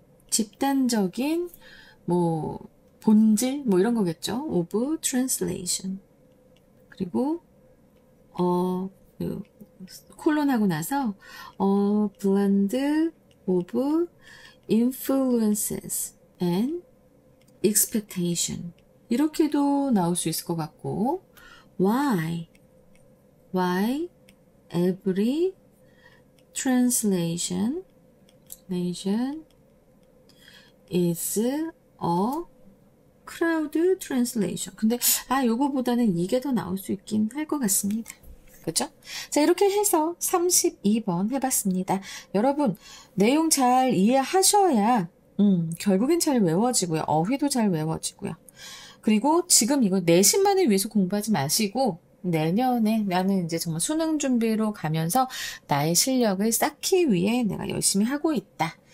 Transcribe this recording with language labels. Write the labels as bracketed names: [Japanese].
[Korean] 집단적인, 본질, 이런 거겠죠. [English] of translation. [Korean] 그리고, 콜론하고 나서, [English] blend of influences and expectation. [Korean] 이렇게도 나올 수 있을 것 같고, [English] why every translation is a crowd translation. [Korean] 근데 요거보다는 이게 더 나올 수 있긴 할 것 같습니다. 그죠? 자, 이렇게 해서 32번 해봤습니다. 여러분, 내용 잘 이해하셔야 결국엔 잘 외워지고요. 어휘도 잘 외워지고요. 그리고 지금 이거 내신만을 위해서 공부하지 마시고 내년에 나는 이제 정말 수능 준비로 가면서 나의 실력을 쌓기 위해 내가 열심히 하고 있다.